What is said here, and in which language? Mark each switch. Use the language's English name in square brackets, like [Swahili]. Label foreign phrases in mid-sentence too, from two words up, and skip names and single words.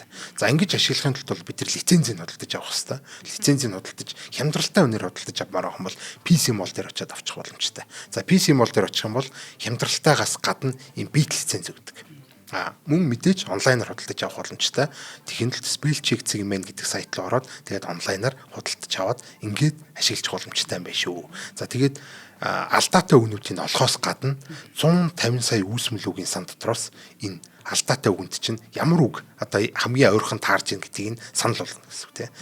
[Mongolian] За ингэж ашиглахын тулд бид нар лицензийг худалдаж авах хэрэгтэй. Лицензийг худалдаж хямдралтай үнээр худалдаж авмаар байгаа юм бол PC Mall дээр очиад авчих боломжтой. За PC Mall дээр очих юм бол хямдралтайгаас гадна ийм бит лиценз өгдөг. Мөн мэдээж онлайнаар худалдаж авах боломжтой. Тэгэхэд [English] spell check segment [Mongolian] гэдэг сайт руу ороод тэгээд онлайнаар худалдаж аваад ингээд ашиглах боломжтой юм байна шүү. За тэгээд алдаатай үгнүүдийг олохоос гадна 150 сая үүсмэл үгийн сан дотроос энэ алдаатай үгэнд чинь ямар үг одоо хамгийн ойрхон таарч ийн гэдгийг санал болгоно гэсэн үг тийм.